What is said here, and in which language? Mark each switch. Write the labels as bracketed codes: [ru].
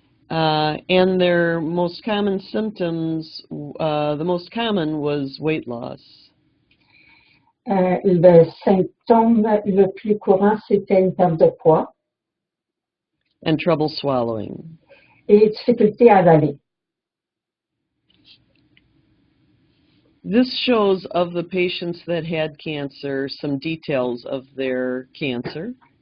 [en] And their most common symptoms, the most common was weight loss. [fr] Le symptôme le plus courant, c'était une perte de poids. [en] And trouble swallowing. [fr] Et difficulté à avaler. [en] This shows of the patients that had cancer some details of their cancer.